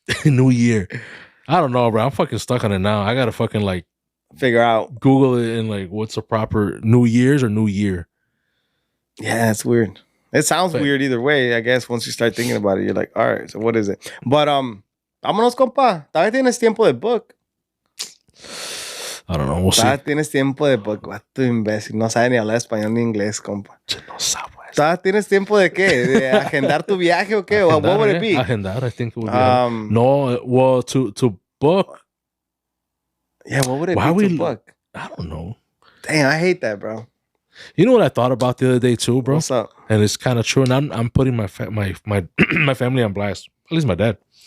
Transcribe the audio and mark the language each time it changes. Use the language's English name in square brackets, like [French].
[English] New Year. I don't know, bro. I'm fucking stuck on it now. I gotta fucking like figure out, Google it, and like what's the proper New Year's or New Year? Yeah, it's weird. It sounds weird either way. I guess once you start thinking about it, you're like, all right, so what is it? But [Spanish] vámonos, compa. Todavía tienes tiempo de [English] book. I don't know. We'll see. [Spanish] Todavía tienes tiempo de [English] book. [Spanish] Vato imbécil. No sabe ni hablar español ni inglés, compa. No sabe. ¿Todavía tienes tiempo de qué? ¿De agendar tu viaje o qué? [English] What would it be? Agendar, I think it would be. No, well, to book. Yeah, what would it be to book? I don't know. Damn, I hate that, bro. You know what I thought about the other day too, bro? What's up? And it's kind of true. And I'm putting my my family on blast. At least my dad.